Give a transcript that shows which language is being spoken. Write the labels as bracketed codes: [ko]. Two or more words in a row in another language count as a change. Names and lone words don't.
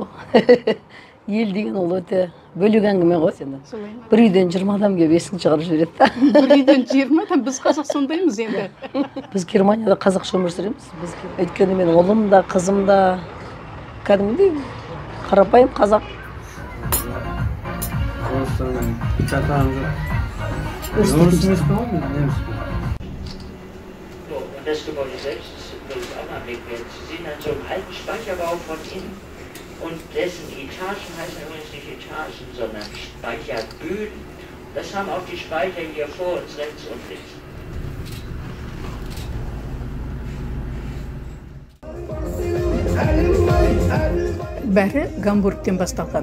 [kk] Ел деген ол өте бөлек әңгіме ғой. Бір үйден 20 адам келіп есін шығарып жібереді да. Бір үйден 20 адам, біз қазақ сондаймыз енді. Біз Германияда қазақша өмір сүреміз. Өйткені менің ұлым да, қызым да кәдімгідей қарапайым қазақ. [de] Das Gebäude selbst ist übrigens auch mal wegwärts. Sie sehen an so einem alten Speicherbau von innen und dessen Etagen heißen übrigens nicht Etagen, sondern Speicherböden. Das haben auch die Speicher hier vor uns rechts und links. [kk] Бәрі Гамбургтен басталған.